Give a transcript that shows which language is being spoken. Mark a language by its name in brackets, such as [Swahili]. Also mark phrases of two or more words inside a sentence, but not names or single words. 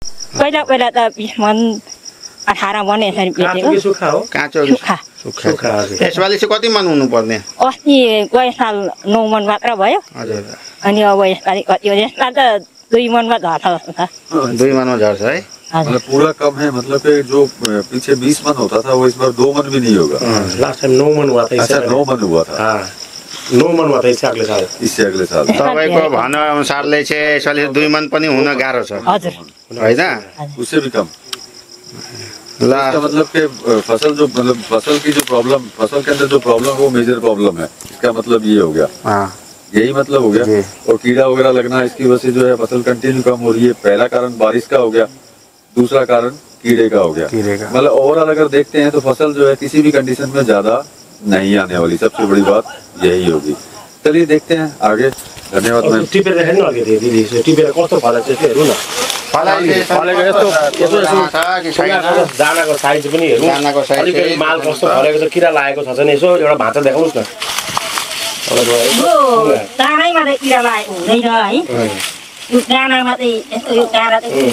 [Nepali] पहिला त 20 मन 18 मन यसरी बेच्यो। सुक्खा हो? काँचो सुक्खा हजुर। यसपालि चाहिँ कति मन हुनुपर्ने? अस्ति गए साल 9 मन मात्र भयो। हजुर। अनि अब यसपालि कति हो? यसपालि त 2 मनमा झर्छ जस्तो छ। 2 मनमा झर्छ है? [Hindi] मतलब पूरा कम है, मतलब कि जो पीछे 20 मन होता था वो इस बार 2 मन भी नहीं होगा। [English] last time [Hindi] 9 मन हुआ था। अच्छा 9 मन हुआ था। हाँ 9 मन हुआ था इससे अगले साल। [Nepali] तपाईँको भन अनुसारले चाहिँ यसपालि 2 मन पनि हुन गाह्रो छ हैन? [Hindi] उससे भी कम। इसका मतलब कि फसल जो मतलब फसल की जो प्रॉब्लम, फसल के अंदर जो प्रॉब्लम वो [English] major problem [Hindi] है, इसका मतलब ये हो गया। यही मतलब हो गया। और कीड़ा वगैरह लगना, इसकी वजह से जो है फसल कंटिन्यू कम हो रही है। पहला कारण बारिश का हो गया, दूसरा कारण कीड़े का हो गया। मतलब ओवरऑल अगर देखते हैं तो फसल जो है किसी भी कंडीशन में ज्यादा नहीं आने वाली, सबसे बड़ी बात यही होगी। चलिए देखते हैं आगे। धन्यवाद मैम। [Nepali] टिपेर हेर्नु अलिकति दिदी, टिपेर कस्तो फलेको छ हेर्नु न। फलेको यस्तो दानाको साइज पनि हेर्नु, अलिकति माल कस्तो फलेको छ, किरा लागेको छ भने यसो एउटा भाँचा देखाउनुस् न। यो दानामा त किरा लागेको हुँदैन है, यो दानामा चाहिँ यस्तो यो काँडा चाहिँ